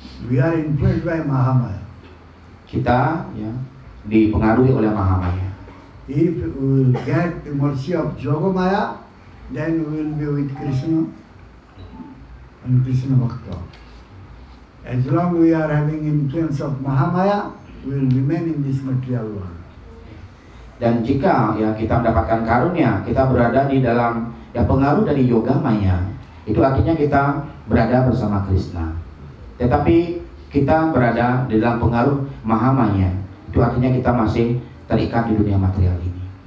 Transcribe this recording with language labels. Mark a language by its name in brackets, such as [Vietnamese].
[English] We are influenced by Mahamaya. [Indonesian] Kita, ya, dipengaruhi oleh Mahamaya. [English] If we will get the mercy of Yogamaya, then we will be with Krishna and Krishna Bhakta. As long as we are having influence of Mahamaya, we will remain in this material world. [Indonesian] Dan jika, ya, kita mendapatkan karunia, kita berada di dalam, ya, pengaruh dari yoga maya, itu artinya kita berada bersama Krishna. Tetapi kita berada di dalam pengaruh Mahamaya, itu artinya kita masih terikat di dunia material ini.